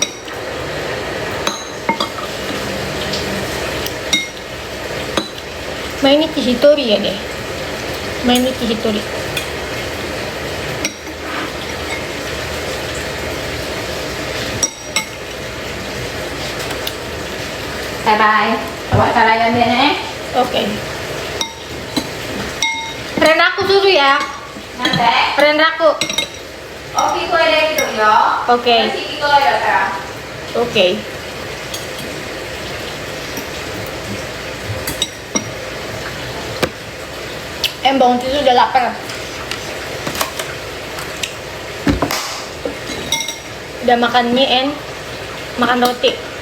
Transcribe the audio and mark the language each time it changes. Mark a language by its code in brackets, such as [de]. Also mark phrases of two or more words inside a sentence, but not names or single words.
[ja] 毎日一人やで。毎日一人。バイバイ。終わったら呼んでね。 [id] Oke. Friend aku suruh ya. [ja] なんで [id] Friend aku. [ja] 大きい声で言うよ。 [id] Oke. [ja] 私聞こえるから。 [id] Oke. Bangun tidur udah lapar. Udah makan mie and makan roti.